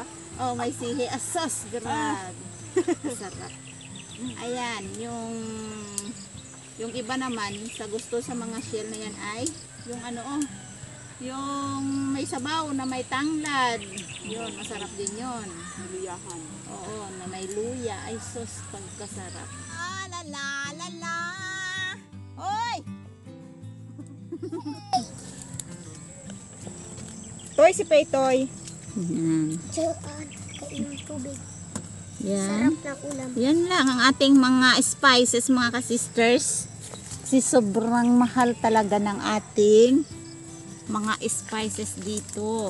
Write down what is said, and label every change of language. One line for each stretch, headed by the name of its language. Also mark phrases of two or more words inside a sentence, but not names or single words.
Filipino: Oh, may sihi. Asos, grabe. Sarap. Ayan, yung iba naman sa gusto sa mga shell na yan ay yung ano oh, yung may sabaw na may tanglad. Yun, masarap din yun. Luyahan. Oo, na may luya. Ay, sus, pagkasarap. La la la la. Hoy! Toy si Paytoy. Yan. Kainom tubig. Yan. Sarap ng ulam. Yan lang ang ating mga spices mga kasisters. Kasi sobrang mahal talaga ng ating mga spices dito.